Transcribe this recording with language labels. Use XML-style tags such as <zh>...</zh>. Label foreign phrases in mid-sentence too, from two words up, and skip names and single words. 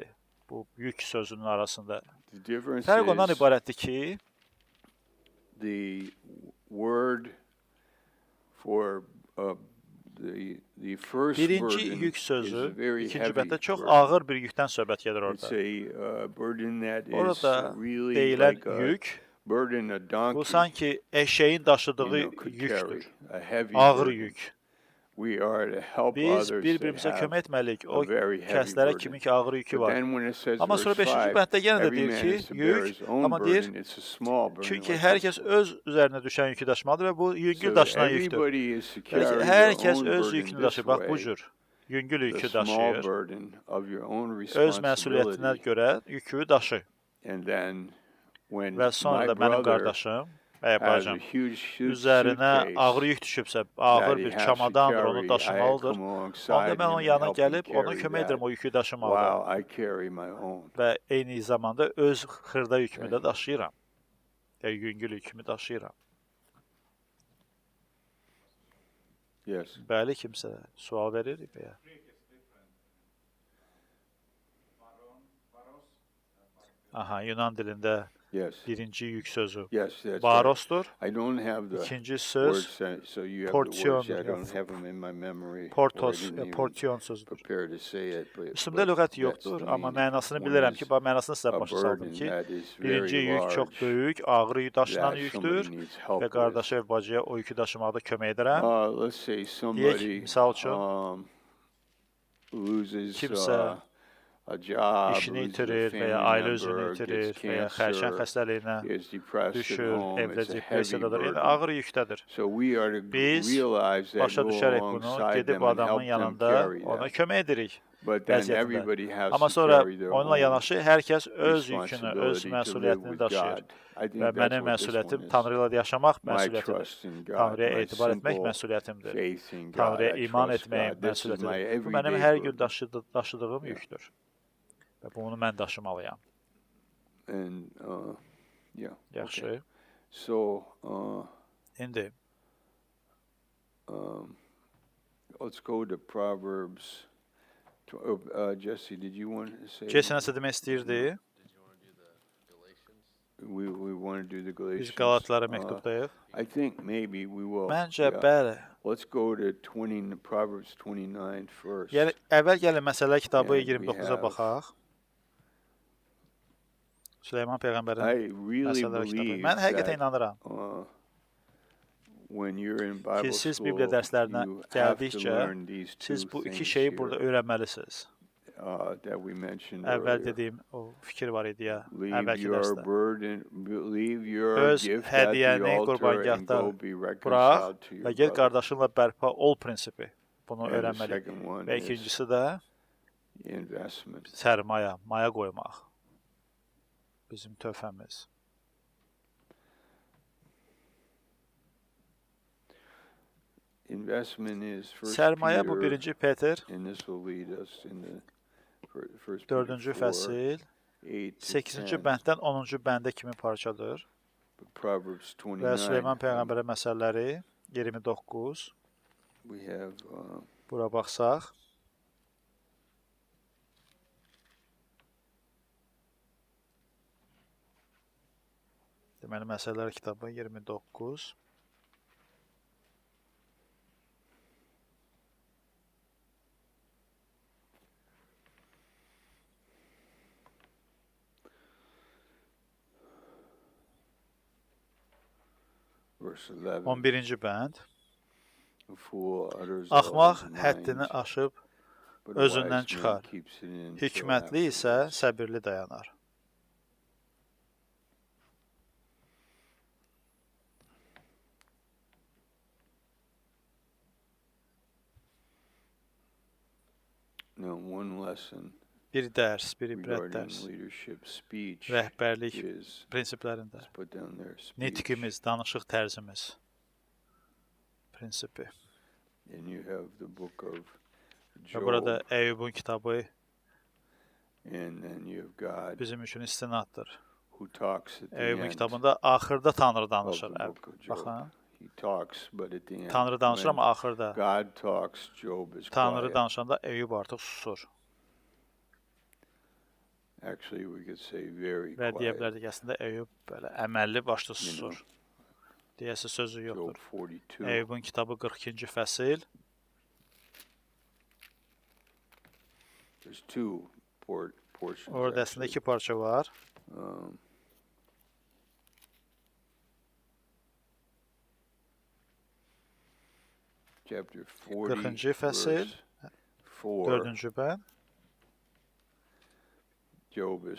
<az>Bu yük sözünün arasında. Fərq ondan ibarətdir ki, birinci yük sözü, ikinci bənddə çox ağır bir yükdən söhbət gedir orada. Orada deyilən yük</az> <en>burden a</en> <az>Bu</az> <en>donkey,</en> <az>sanki eşeğin daşıdığı</az> <en>could</en> <az>yüktür.</az> <en>carry, a heavy</en> <az>Ağır</az> <en>burden.</en> <az>yük.</az> <en>We are to help</en> <az>Biz</az> <en>others that</en> <az>bir-birimizə</az> <en>have</en> <az>kömək etməliyik o</az> <en>a very heavy</en> <az>kəslərə</az> <en>burden.</en> <az>kimin ki ağır yükü</az> <en>But</en> <az>var.</az> <en>then when it says</en> <az>Amma</az> <en>verse</en> <az>sonra 5-ci</az> <en>5,</en> <az>bənddə yenə də</az> <en>every</en> <az>deyir</az> <en>man</en> <az>ki,</az> <en>is to bear</en> <az>yük,</az> <en>his own</en> <az>amma deyir,</az> <en>burden. It's a small burden.</en> <az>çünki</az> <en>like</en> <az>hər</az> <en>this</en> <az>kəs</az> <en>one.</en> <az>öz üzərinə düşən yükü daşımalıdır və bu yüngül</az> <en>So</en> <az>daşınan yükdür.</az> <en>everybody is to</en> <az>Yəni</az> <en>carry</en> <az>ki, hər</az> <en>their</en> <az>kəs</az> <en>own</en> <az>öz</az> <en>burden</en> <az>yükünü</az> <en>this</en> <az>daşıyır. Bax bu</az> <en>way.</en> <az>cür yüngül</az> <en>The</en> <az>yükü</az> <en>small</en> <az>daşıyır.</az> <en>burden of your own</en> <az>Öz məsuliyyətinə</az> <en>responsibility.</en> <az>görə yükü daşı.</az> <en>And then when</en> <az>Və sonra</az> <en>my</en> <az>da mənim</az> <en>brother</en> <az>qardaşım və ya</az> <en>has a</en> <az>bacım</az> <en>huge</en> <az>üzərinə ağır</az> <en>suitcase</en> <az>yük düşübsə,</az> <en>that</en> <az>ağır</az> <en>he</en> <az>bir</az> <en>has to</en> <az>çamadandır, onu</az> <en>carry, I</en> <az>daşımalıdır.</az> <en>come</en> <az>Onda</az> <en>alongside</en> <az>mən onun</az> <en>him and</en> <az>yanına</az> <en>help him</en> <az>gəlib ona</az> <en>carry</en> <az>kömək edirəm</az> <en>that</en> <az>o yükü daşımağa.</az> <en>while I carry my own.</en> <az>Və eyni zamanda öz xırda yükümü də daşıyıram. Yəni yüngül yükümü daşıyıram.</az> <en>Yes.</en> <az>Bəli, kimsə sual verir və ya. Aha, Yunan dilində</az> <en>Yes.</en> <az>birinci yük sözü</az> <en>Yes, that's right.</en> <az>barosdur.</az> <en>I don't have the</en> <az>İkinci söz</az> <en>words, so you have the portion, words. I yeah. don't have them in my memory.</en> <az>portos,</az> <en>or I didn't even</en> <az>portion sözüdür.</az> <en>prepare to say it, but</en> <az>Üstümdə lüğət</az> <en>that's</en> <az>yoxdur,</az> <en>the</en> <az>amma</az> <en>meaning.</en> <az>mənasını</az> <en>One</en> <az>bilirəm</az> <en>is</en> <az>ki, mənasını sizə</az> <en>a</en> <az>başa saldım</az> <en>burden</en> <az>ki,</az> <en>that is</en> <az>birinci</az> <en>very</en> <az>yük çox</az> <en>large</en> <az>böyük, ağır daşınan</az> <en>that</en> <az>yükdür</az> <en>somebody needs help</en> <az>və</az> <en>with.</en> <az>qardaşa və bacıya o yükü daşımaqda kömək edirəm.</az> <en>Let's say somebody</en> <az>misal üçün,</az> <en>loses</en> <az>kimsə</az> <en>a job,</en> <az>işini</az> <en>loses a</en> <az>itirir və ya</az> <en>family</en> <az>ailə üzvünü</az> <en>member,</en> <az>itirir</az> <en>gets</en> <az>və ya xərçəng</az> <en>cancer,</en> <az>xəstəliyinə</az> <en>is depressed at</en> <az>düşür,</az> <en>home.</en> <az>evdə</az> <en>It's a heavy</en> <az>depressiyadadır. Yəni</az> <en>burden.</en> <az>ağır yükdədir.</az> <en>So we are to</en> <az>Biz</az> <en>realize that,</en> <az>başa</az> <en>go</en> <az>düşərək bunu,</az> <en>alongside</en> <az>gedib</az> <en>them and</en> <az>adamın</az> <en>help them</en> <az>yanında</az> <en>carry</en> <az>ona</az> <en>that.</en> <az>kömək edirik</az> <en>But then</en> <az>vəziyyətində.</az> <en>everybody has</en> <az>Amma</az> <en>to</en> <az>sonra</az> <en>carry their</en> <az>onunla</az> <en>own</en> <az>yanaşı hər kəs öz yükünü, öz</az> <en>responsibility to live</en> <az>məsuliyyətini</az> <en>with</en> <az>daşıyır.</az> <en>God. I think</en> <az>Və</az> <en>that's</en> <az>mənim</az> <en>what this</en> <az>məsuliyyətim</az> <en>one is.</en> <az>Tanrı ilə yaşamaq</az> <en>My</en> <az>məsuliyyətidir.</az> <en>trust in God,</en> <az>Tanrıya</az> <en>my</en> <az>etibar etmək</az> <en>simple</en> <az>məsuliyyətimdir.</az> <en>faith in God.</en> <az>Tanrıya</az> <en>I</en> <az>iman</az> <en>trust</en> <az>etməyim</az> <en>God. This is my</en> <az>məsuliyyətidir. Bu mənim</az> <en>everyday</en> <az>hər gün</az> <en>burden.</en> <az>daşıdığım yükdür. Və bunu mən daşımalıyam.</az> <en>And yeah.</en> <az>Yaxşı.</az> <en>Okay. So</en> <az>İndi</az> <en>let's go to Proverbs. Jesse, did you want to say?</en> <az>Jason nəsə demək istəyirdi?</az> <en>We want to do the Galatians.</en> <az>Biz Qalatlara məktubdayıq.</az> <en>I think maybe we will.</en> <az>Məncə</az> <en>yeah.</en> <az>bəli.</az> <en>Let's go to Proverbs 29 first.</en> <az>Yəni əvvəl gəlin məsələ kitabı</az> <en>And we</en> <az>29-a</az> <en>have-</en> <az>baxaq. Süleyman peyğəmbərin</az> <en>I really</en> <az>məsələlər kitabı.</az> <en>believe</en> <az>Mən həqiqətən</az> <en>that</en> <az>inanıram</az> <en>when you're in</en> <az>ki,</az> <en>Bible</en> <az>siz</az> <en>school,</en> <az>Bibliya dərslərinə</az> <en>you have to</en> <az>gəldikcə</az> <en>learn these two</en> <az>siz bu iki</az> <en>things</en> <az>şeyi</az> <en>here,</en> <az>burada öyrənməlisiniz.</az> <en>that we mentioned</en> <az>Əvvəl</az> <en>earlier.</en> <az>dediyim o fikir var idi ya,</az> <en>Leave</en> <az>əvvəlki</az> <en>your</en> <az>dərsdə.</az> <en>burden, leave your</en> <az>Öz</az> <en>gift at the</en> <az>hədiyyəni</az> <en>altar and</en> <az>qurbangahda</az> <en>go be</en> <az>Bırax</az> <en>reconciled to</en> <az>və</az> <en>your get brother.</en> <az>qardaşınla bərpa ol prinsipi. Bunu</az> <en>And the</en> <az>öyrənməliyik.</az> <en>second one</en> <az>Və</az> <en>is</en> <az>ikincisi də</az> <en>investment.</en> <az>sərmaya, maya qoymaq. Bizim töhfəmiz.</az> <en>Investment is first</en> <az>Sərmayə bu</az> <en>Peter,</en> <az>1-ci Peter</az> <en>and this will lead us in the first</en> <az>4-cü fəsil 8-ci bənddən 10-cu bəndə kimi parçadır.</az> <en>Proverbs</en> <az>Və</az> <en>29.</en> <az>Süleyman peyğəmbərə məsəlləri 29.</az> <en>We have</en> <az>Bura baxsaq. Deməli məsələlər kitabı 29.</az> <en>verse 11.</en> <az>11-ci bənd.</az> <en>A fool utters all</en> <az>Axmaq</az> <en>his</en> <az>həddini</az> <en>mind,</en> <az>aşıb</az> <en>but a</en> <az>özündən</az> <en>wise man</en> <az>çıxar.</az> <en>keeps it in till</en> <az>Hikmətli isə</az> <en>afterwards.</en> <az>səbirli dayanar.</az> <en>Now, one lesson</en> <az>Bir dərs, bir ibrət</az> <en>regarding</en> <az>dərs.</az> <en>leadership speech</en> <az>Rəhbərlik</az> <en>is,</en> <az>prinsiplərində.</az> <en>let's put down there, speech.</en> <az>Nitqimiz, danışıq tərzimiz. Prinsipi.</az> <en>And you have the book of</en> <az>Və</az> <en>Job,</en> <az>burada Əyyubun kitabı</az> <en>and then you have God</en> <az>bizim üçün istinaddır.</az> <en>who talks at the</en> <az>Əyyubun</az> <en>end</en> <az>kitabında axırda Tanrı</az> <en>of</en> <az>danışır.</az> <en>the book of Job.</en> <az>Baxın,</az> <en>He talks, but at the end,</en> <az>Tanrı danışır</az> <en>when</en> <az>amma axırda.</az> <en>God talks, Job is</en> <az>Tanrı</az> <en>quiet.</en> <az>danışanda Əyyub artıq susur.</az> <en>Actually, we could say very</en> <az>Və deyə</az> <en>quiet.</en> <az>bilərdik əslində Əyyub belə əməlli başlı</az> <en>You know,</en> <az>susur. Deyəsi sözü</az> <en>Job</en> <az>yoxdur.</az> <en>42.</en> <az>Əyyubun kitabı 42-ci fəsil.</az> <en>There's two portions.</en> <az>Orada əslində</az> <en>actually.</en> <az>iki parça var.</az> <en>Um, chapter 40,</en> <az>40-cı fəsil,</az> <en>verse 4.</en> <az>4-cü bənd.</az> <en>Job is</en>